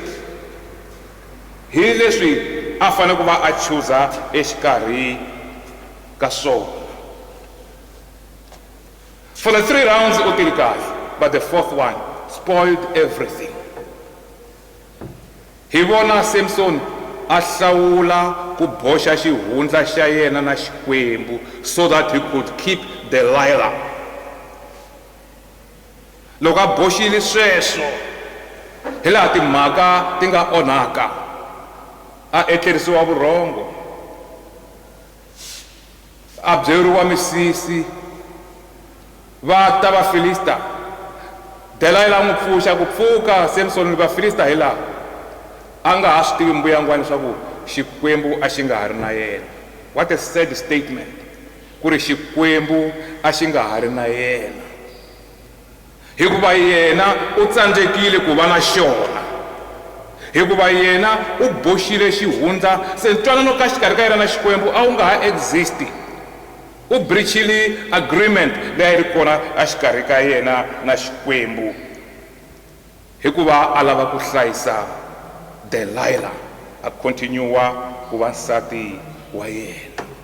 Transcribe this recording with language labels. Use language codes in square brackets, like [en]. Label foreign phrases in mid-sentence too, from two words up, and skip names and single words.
[ts] Hi leswi a fanele ku va a chuza exikarhi ka swona. [en] For the 3 rounds [ts] u tile kahle, [en] but the 4th one spoiled everything. [ts] Hi vona Samson a hlawula ku boxa xihundla xa yena na Xikwembu [en] so that he could keep Delilah. [ts] Loko a boxile sweswo hi laha timhaka ti nga onhaka, a etlerisiwa vurhongo, a byeriwa misisi, va ta vaFilista. Delilah n'wi pfuxa ku pfuka Samson ni vaFilista hi laha a nga ha swi tivi mbuyangwana leswaku Xikwembu a xi nga ha ri na yena. [en] What a sad statement, [ts] ku ri Xikwembu a xi nga ha ri na yena, hikuva yena u tsandzekile ku va na xona, hikuva yena u boxile xihundla. Se ntwanano ka xikarhi ka yena na Xikwembu a wu nga ha exist. U breachile agreement leyi ri kona a xikarhi ka yena na Xikwembu, hikuva a lava ku hlayisa Delilah, a continue ku va nsati wa yena.